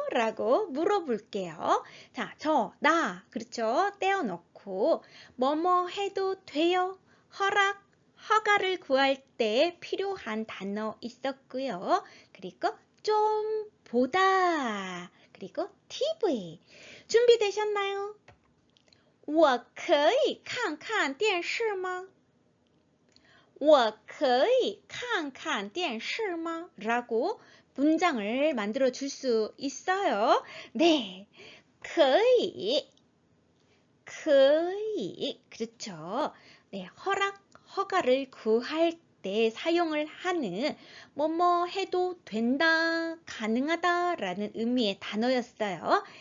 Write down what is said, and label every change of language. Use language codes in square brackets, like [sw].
[ko] 라고 물어볼게요. 자, 나, 그렇죠? 떼어놓고 뭐뭐 해도 돼요? 허가를 구할 때 필요한 단어 있었고요. 그리고 좀 보다, 그리고 TV. 준비되셨나요? [zh] 我可以看看电视吗？我可以看看电视吗? [ko] 라고 문장을 만들어 줄 수 있어요. 네, 可以, 可以, 그렇죠. 네, 허가를 구할 때 사용을 하는 뭐뭐 해도 된다, 가능하다라는 의미의 단어였어요.